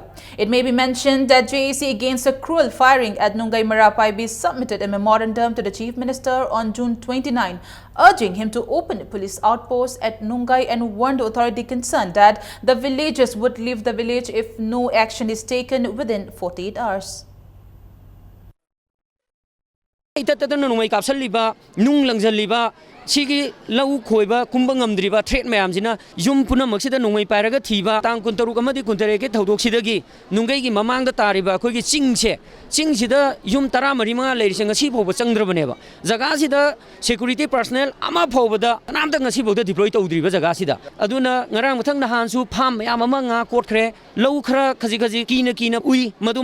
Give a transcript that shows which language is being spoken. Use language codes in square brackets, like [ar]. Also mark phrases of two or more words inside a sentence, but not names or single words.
[en] It may be mentioned that JAC against a cruel firing at Nungai Marapai submitted a memorandum to the Chief Minister on June 29, urging him to open a police outpost at Nungai and warned the authority concerned that the villagers would leave the village if no action is taken within 48 hours. [mni] Sigi lau khoiba kumbang amdriba threat mayamjina yum punamakida nungai pairaga thiba tang kuntaru amadi kuntarege thodok sidagi nungai gi mamangda tariba khoigi chingsida yum tara marima leirisenga si phoba changdrabaneba jaga sida security personnel ama phobada anamda ngasi boda deploy tawdriba jaga sida aduna ngarang mathang nahansu pham mayam ama nga kotkre lau khara khaji kina ui madu